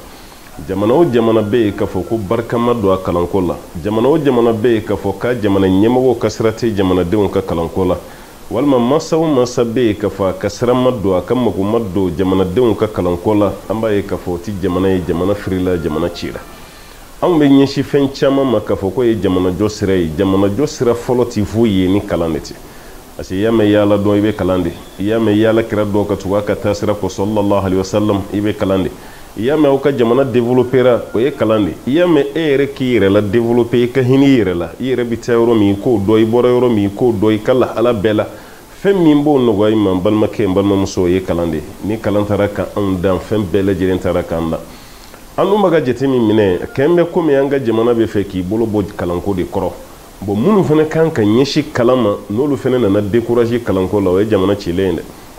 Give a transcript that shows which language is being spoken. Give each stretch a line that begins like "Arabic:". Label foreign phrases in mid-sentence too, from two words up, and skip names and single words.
Bambara: jamana o jamana bɛ yen k'a fɔ ko barikama don a kalanko la jamana o jamana bɛ yen k'a fɔ k'a jamana ɲɛmɔgɔw ka sira tɛ jamanadenw ka kalanko la walima masa o masa bɛ yen k'a fɔ a ka sira ma don a ka mago ma don jamanadenw ka kalanko la an b'a ye k'a fɔ o tɛ jamana ye jamana firila jamana cira anw bɛ ɲɛsin fɛn caman ma k'a fɔ ko ye jamanajɔ sira ye jamanajɔ sira fɔlɔ tɛ foyi ye ni kalan de tɛ
French: parce que
Bambara: i y'a mɛn yaala dɔn i bɛ kalan de i y'a mɛn yaala kira dɔn ka tugu a ka taa sira kɔ
Arabic: صلى الله عليه وسلم
Bambara: i bɛ kalan de i y'a mɛn aw ka jamana développera o ye kalan de i y'a mɛn e yɛrɛ k'i yɛrɛ la développer i ka hinɛ i yɛrɛ la i yɛrɛ bɛ taa yɔrɔ min i k'o dɔn i bɔra yɔrɔ min i k'o dɔn i ka lahala bɛɛ la fɛn min b'o nɔgɔya i ma n balimakɛ n balimamuso o ye kalan de ni kalan taara ka anw dan fɛn bɛɛ lajɛlen taara k'an dan an dun bɛ ka jate min minɛ kɛn bɛ komi an ka jamana bɛ fɛ k'i bolo bɔ kalanko de kɔrɔ bon minnu fana kan ka ɲɛsin kalan ma n'olu fana nana décourager kalanko la o ye jamana cilen ye dɛ